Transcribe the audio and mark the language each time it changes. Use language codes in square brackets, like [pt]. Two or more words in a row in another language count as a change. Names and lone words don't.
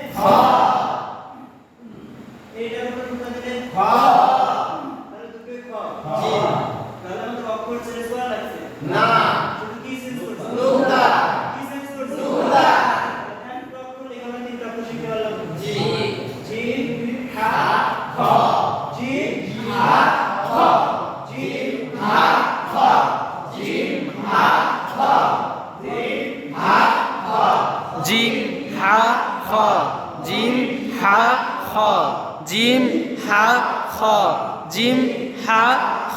[bn] খ এইটার উপরে নুক্তা দিলে তাহলে দুটোই খ তাহলে আমাদের অক্ষর চেঞ্জ করা লাগছে না শুধু কি চেঞ্জ করছে নুক্তা কি চেঞ্জ করছে নুক্তা এখানে অক্ষর এখানে তিনটা অক্ষর শিখতে পারলাম [ar] জিম حاء خاء جيم حاء خاء جيم حاء خاء جيم حاء خاء جيم حاء خاء جيم حاء خاء جيم حاء خاء جيم حاء خاء جيم حاء خاء